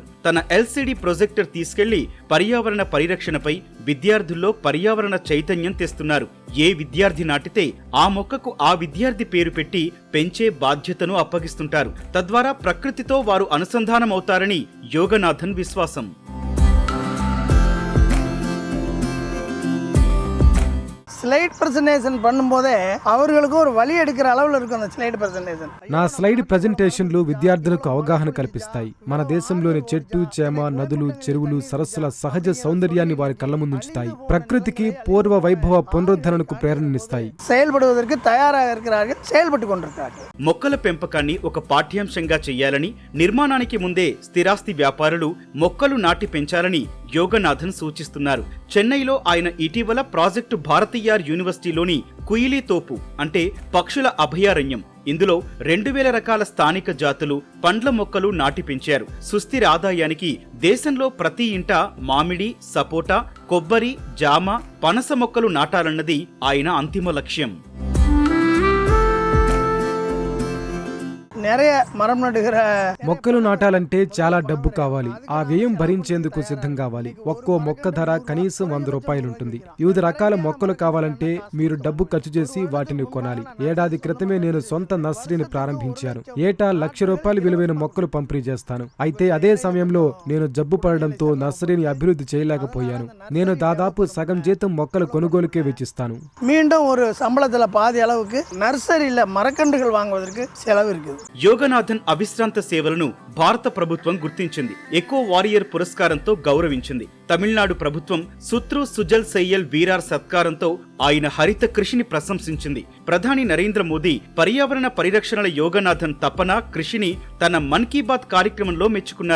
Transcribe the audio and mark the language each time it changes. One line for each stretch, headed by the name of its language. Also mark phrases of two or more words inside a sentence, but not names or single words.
Telugu: తన
English: LCD projector
Telugu: తీసుకెళ్లి పర్యావరణ పరిరక్షణపై విద్యార్థుల్లో పర్యావరణ చైతన్యం తెస్తున్నారు. ఏ విద్యార్థి నాటితే ఆ మొక్కకు ఆ విద్యార్థి పేరు పెట్టి పెంచే బాధ్యతను అప్పగిస్తుంటారు. తద్వారా ప్రకృతితో వారు అనుసంధానమవుతారని యోగనాథన్ విశ్వాసం.
English: slide presentation
Tamil: பண்ணும்போதே அவர்களுக்கு ஒரு வழி எடுக்கிற அளவுல இருக்கும் அந்த
English: slide presentation.
Telugu: నా
English: slide presentations
Telugu: విద్యార్థులకు అవగాహన కల్పిస్తాయి. మన దేశంలోని చెట్టు, చేమ, నదులు, చెరువులు, సరస్సుల సహజ సౌందర్యాన్ని వారి కళ్ళ ముందుంచుతాయి. ప్రకృతికి పూర్వ వైభవ పునరుద్ధరణకు ప్రేరణనిస్తాయి.
Tamil: செயல்படுவதற்கு தயாராக இருக்கிறார்கள், செயல்பட்டு கொண்டிருக்கிறார்கள்.
Telugu: మొక్కల పెంపకాన్ని ఒక పాఠ్యాంశంగా చెయ్యాలని, నిర్మాణానికి ముందే స్థిరాస్తి వ్యాపారులు మొక్కలు నాటి పెంచాలని యోగనాథన్ సూచిస్తున్నారు. చెన్నైలో ఆయన ఇటీవల ప్రాజెక్టు భారతీయార్ యూనివర్సిటీలోని కుయిలీ తోపు అంటే పక్షుల అభయారణ్యం ఇందులో 2000 రకాల స్థానిక జాతులు, పండ్ల మొక్కలు నాటి పెంచారు. సుస్థిర ఆదాయానికి దేశంలో ప్రతి ఇంట మామిడి, సపోటా, కొబ్బరి, జామ, పనస మొక్కలు నాటాలన్నది ఆయన అంతిమ లక్ష్యం.
Tamil: நிறைய மரம் நடுகிற
Telugu: మొక్కలు నాటాలంటే చాలా డబ్బు కావాలి. ఆ వ్యయం భరించేందుకు సిద్ధం కావాలి. ఒక్కో మొక్క ధర కనీసం 100 రూపాయలుంటుంది. వివిధ రకాల మొక్కలు కావాలంటే మీరు డబ్బు ఖర్చు చేసి వాటిని కొనాలి. ఏడాది క్రితమే నేను సొంత నర్సరీని ప్రారంభించాను. ఏటా 1,00,000 రూపాయలు విలువైన మొక్కలు పంపిణీ చేస్తాను. అయితే అదే సమయంలో నేను జబ్బు పడడంతో నర్సరీని అభివృద్ధి చేయలేకపోయాను. నేను దాదాపు సగం జీతం మొక్కల కొనుగోలుకే వెచ్చిస్తాను.
Tamil: மீண்டும் ஒரு சம்பளத்துல பாதி அளவுக்கு நர்சரியில மரக்கன்றுகள் வாங்குவதற்கு செலவு இருக்குது.
Telugu: యోగనాథన్ అవిశ్రాంత సేవలను భారత ప్రభుత్వం గుర్తించింది. ఎకో వారియర్ పురస్కారంతో గౌరవించింది. తమిళనాడు ప్రభుత్వం సుత్రు సుజల్ సెయ్యల్ వీరార్ సత్కారంతో ఆయన హరిత కృషిని ప్రశంసించింది. ప్రధాని నరేంద్ర మోదీ పర్యావరణ పరిరక్షణల యోగనాథన్ తపన, కృషిని తన మన్ కీ బాత్ కార్యక్రమంలో మెచ్చుకున్నారు.